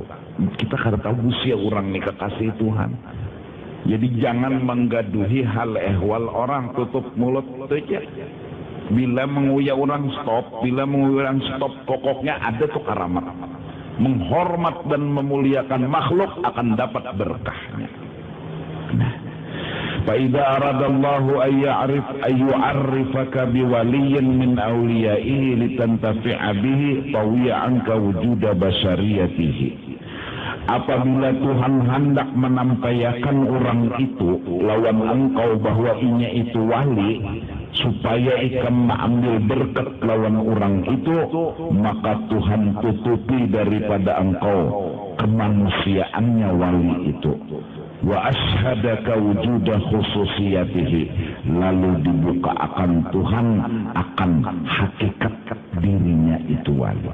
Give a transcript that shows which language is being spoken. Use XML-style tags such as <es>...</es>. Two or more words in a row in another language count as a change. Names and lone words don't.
<bjn>Kita kada tahu usia orang nih kekasih Tuhan. Jadi jangan menggaduhi hal ehwal orang, tutup mulut aja. Bila menguya orang stop, pokoknya ada tuh karamat. Menghormat dan memuliakan makhluk akan dapat berkahnya. Nah,</bjn> <ar>فإذا أراد الله أن يعرفك بولي من أوليائه لتنتفع به طوي عنك وجود بشريته.</ar> <bjn>Apabila Tuhan hendak menampaikan orang itu lawan engkau bahwa inya itu wali, supaya ikam mengambil berkat lawan orang itu, maka Tuhan tutupi daripada engkau kemanusiaannya wali itu.</bjn> <ar>وأشهدك وجود خصوصيته,</ar> <bjn>lalu dibuka akan Tuhan akan hakikat dirinya itu wali.</bjn>